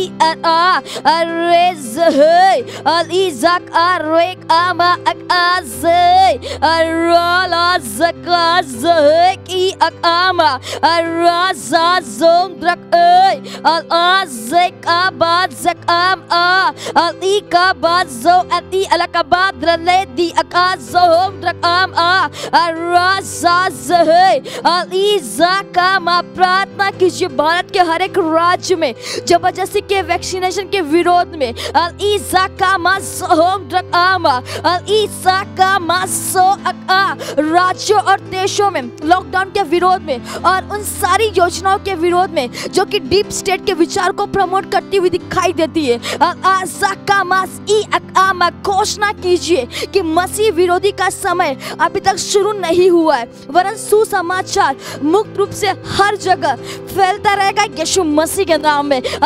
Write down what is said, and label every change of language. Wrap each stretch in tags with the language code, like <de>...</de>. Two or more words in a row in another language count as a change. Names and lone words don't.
<hi>आ अरेज़ अली ज़क अरेक आमा अकाज़ अराला ज़काज़ की अकामा अराज़ा ज़ों द्रक अलाज़क आबाद ज़काम आ अली का बाद ज़ो अती अलकाबाद रले दी अकाज़ ज़ों द्रक आम आ अराज़ाज़ अली ज़कामा। प्रार्थना कीजिए भारत के हर एक राज्य में जबरदस्ती के वैक्सीनेशन के विरोध में अली ज़कामा ज़ों द्रक आमा अली ज़कामा सो अका राज्यों और देशों में लॉकडाउन के विरोध में और उन सारी योजनाओं के विरोध में जो कि</hi> <en>deep state</en> <hi>के विचार को प्रमोट करती हुई दिखाई देती है। घोषणा कीजिए कि मसीह विरोधी का समय अभी तक शुरू नहीं हुआ है, वरन सुसमाचार मुक्त रूप से हर जगह फैलता रहेगा यीशु मसीह के नाम में।</hi>